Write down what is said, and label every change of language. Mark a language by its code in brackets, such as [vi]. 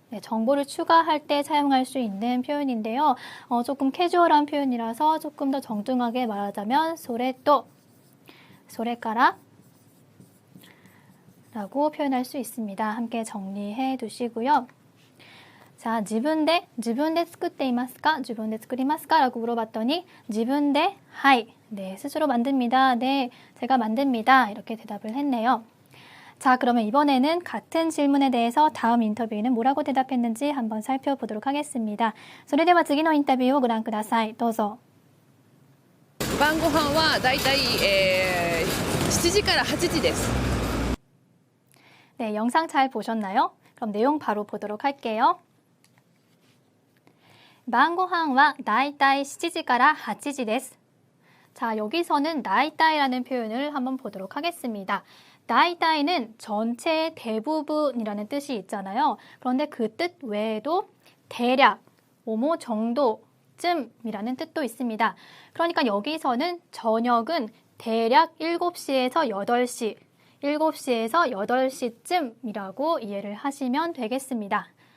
[ko] 네, 정보를 추가할 때 사용할 수 있는 표현인데요. 조금 캐주얼한 표현이라서 조금 더 정중하게 말하자면 [ja] それとそれから [ko] 라고 표현할 수 있습니다. 함께 정리해 두시고요. [ja] 자, 自分で作っていますか? 自分で作りますか? [ko] 라고 물어봤더니 [ja] 自分で [ko] 하이, 네, 스스로 만듭니다. 네, 제가 만듭니다. 이렇게 대답을 했네요. 자, 그러면 이번에는 같은 질문에 대해서 다음 인터뷰에는 뭐라고 대답했는지 한번 살펴보도록 하겠습니다. [ja] それでは次のインタビューをご覧ください。どうぞ。晩ご飯はだいたい7時から8時です。 [ko] 네, 영상 잘 보셨나요? 그럼 내용 바로 보도록 할게요. [ja] 晩ご飯はだいたい7時から8時です. [ko] 자, 여기서는 다이다이라는 표현을 한번 보도록 하겠습니다. 다이다이는 전체의 대부분이라는 뜻이 있잖아요. 그런데 그 뜻 외에도 대략, 뭐뭐 정도쯤이라는 뜻도 있습니다. 그러니까 여기서는 저녁은 대략 7시에서 8시, 7시에서 8시쯤이라고 이해를 하시면 되겠습니다.